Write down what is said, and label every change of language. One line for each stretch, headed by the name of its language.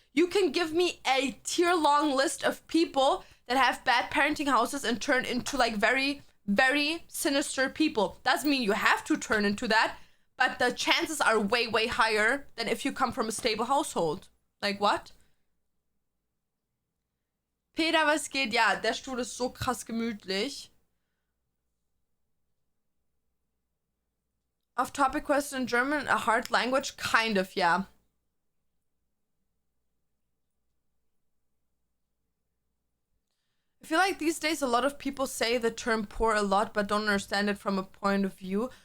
English: You can give me a tier-long list of people that have bad parenting houses and turn into like very, very sinister people. Doesn't mean you have to turn into that, but the chances are way, way higher than if you come from a stable household. Like, what?
German: Peter, was geht? Ja, der Stuhl ist so krass gemütlich.
English: Off-topic question: in German, a hard language? Kind of, yeah. I feel like these days a lot of people say the term poor a lot, but don't understand it from a point of view.